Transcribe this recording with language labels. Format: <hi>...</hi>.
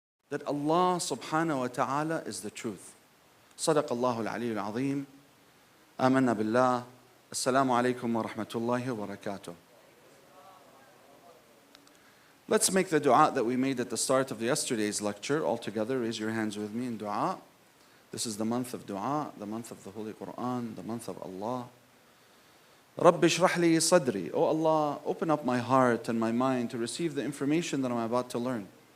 <en>that Allah subhanahu wa ta'ala is the truth.</en> <ar>صدق الله العلي العظيم. آمنا بالله. السلام عليكم ورحمة الله وبركاته.</ar> <en>Let's make the dua that we made at the start of yesterday's lecture all together. Raise your hands with me in dua. This is the month of dua, the month of the Holy Quran, the month of Allah.</en> <ar>رَبِّ اشْرَحْ لِي صَدْرِي.</ar> <en>Oh Allah, open up my heart and my mind to receive the information that I'm about to learn.</en>